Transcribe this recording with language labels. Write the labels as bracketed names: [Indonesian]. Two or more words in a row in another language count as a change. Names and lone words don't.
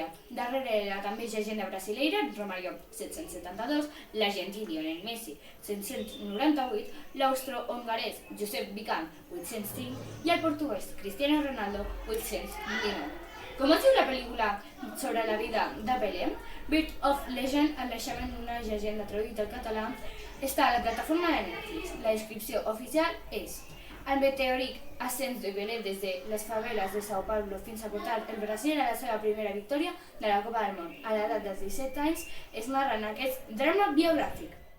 [Catalan] Darrere la també llegenda brasileira Romario, 772, l'argentí Lionel Messi, 798, l'austro-hongarès Josep Bican, 805 i el portuguès Cristiano Ronaldo, 829. Com es diu la pel·lícula sobre la vida de Pelé? Birth of Legend, el naixement d'una llegenda traduït al català, està a la plataforma de Netflix. La descripció oficial és: el meteòric ascens de Pelé des de les faveles de Sao Paulo fins a portar el Brasil a la seva primera victòria de la Copa del Món. A l'edat dels 17 anys es narra en aquest drama biogràfic.